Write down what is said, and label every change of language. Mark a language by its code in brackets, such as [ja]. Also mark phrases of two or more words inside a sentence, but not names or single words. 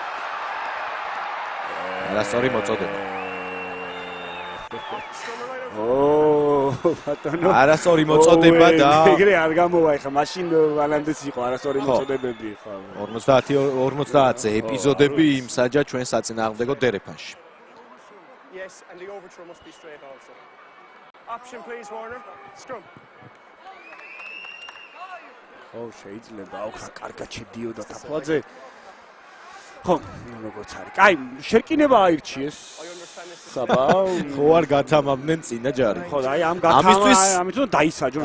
[ka] არასწორი მოწოდება. ბატონო. არასწორი მოწოდება და ეგრე არ გამოვა ეხა, მაშინ ვანანდეს იყო არასწორი მოწოდებები ხო. 50-ზე ეპიზოდები იმსაჯა ჩვენ საწინააღმდეგო დერეფანში. [en] Yes, and the overthrow must be straight also. Option please, Warner. Scrum. [ka] ხო, შეიძლება ახლა კარგად შედიოდა თაფლაძე. ხო, როგორც არის. კაი, შერკინება აირჩიეს. საბა, ხო არ გათამამდნენ წინა ჯარი. ხო, აი ამ ამისთვის დაისაჯონ